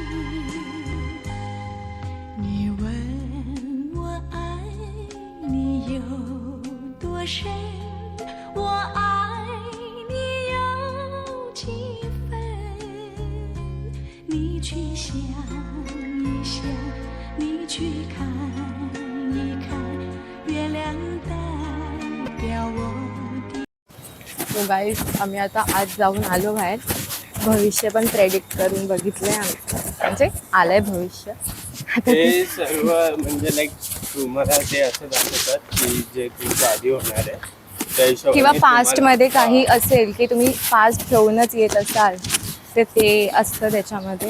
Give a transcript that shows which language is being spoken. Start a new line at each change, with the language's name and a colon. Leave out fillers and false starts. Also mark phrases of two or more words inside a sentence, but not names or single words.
Chinese: 你问我爱你有多深，我爱你有几分？你去想一想，你去看一看，月亮代表我的。
English: So guys,
Marathi: आम्ही आता आज जाऊन आलो बाहेर. भविष्य पण प्रेडिक्ट करून बघितलंय आमचं, म्हणजे आलंय भविष्य. ते सर्व म्हणजे लाईक तुम्हाला ते असं दाखवतात की जे तुमच्या आधी होणार आहे त्या हिशोबाने किंवा तुम्हाला- पास्ट मध्ये काही असेल की तुम्ही पास्ट ठेवूनच येत असाल तर ते असतं त्याच्यामध्ये.